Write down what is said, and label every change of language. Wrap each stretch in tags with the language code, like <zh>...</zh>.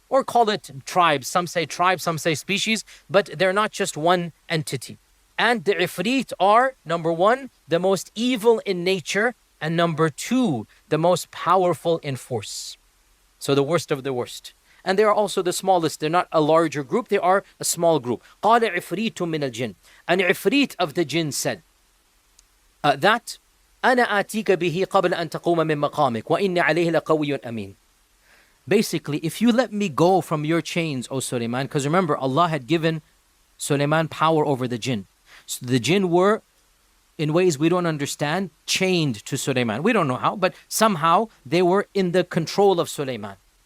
<en>Or call it tribes. Some say tribes, some say species, but they're not just one entity. And the ifrit are, number one, the most evil in nature, and number two, the most powerful in force. So the worst of the worst. And they are also the smallest. They're not a larger group, they are a small group.</en> <ar>قال عفريت من الجن.</ar> <en>An ifrit of the jinn said that</en> <ar>أنا آتيك به قبل أن تقوم من مقامك وإني عليه لقوي أمين.</ar> <en>Basically, if you let me go from your chains, O Suleiman, because remember, Allah had given Suleiman power over the jinn. So the jinn were, in ways we don't understand, chained to Suleiman. We don't know how, but somehow they were in the control of Suleiman.</en>